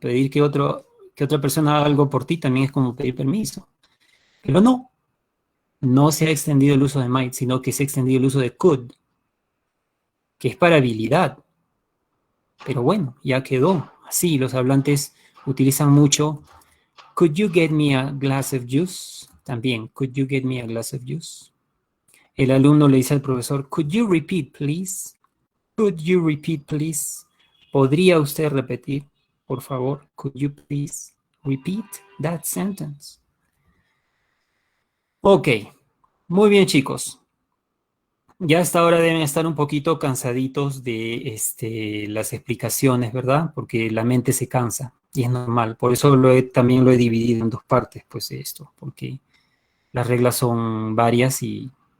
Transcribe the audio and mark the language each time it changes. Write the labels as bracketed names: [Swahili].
[Spanish] Pedir que otra persona haga algo por ti también es como pedir permiso. Pero no se ha extendido el uso de might, sino que se ha extendido el uso de could, que es para habilidad. Pero bueno, ya quedó. Así, los hablantes utilizan mucho. [English] Could you get me a glass of juice? [Spanish] También, [English] could you get me a glass of juice? [Spanish] El alumno le dice al profesor, [English] could you repeat, please? Could you repeat, please? [Spanish] ¿Podría usted repetir, por favor? [English] Could you please repeat that sentence? [Spanish] Ok, muy bien, chicos. Ya a esta hora deben estar un poquito cansaditos de las explicaciones, ¿verdad? Porque la mente se cansa y es normal. Por eso también lo he dividido en dos partes, pues esto, porque las reglas son varias y...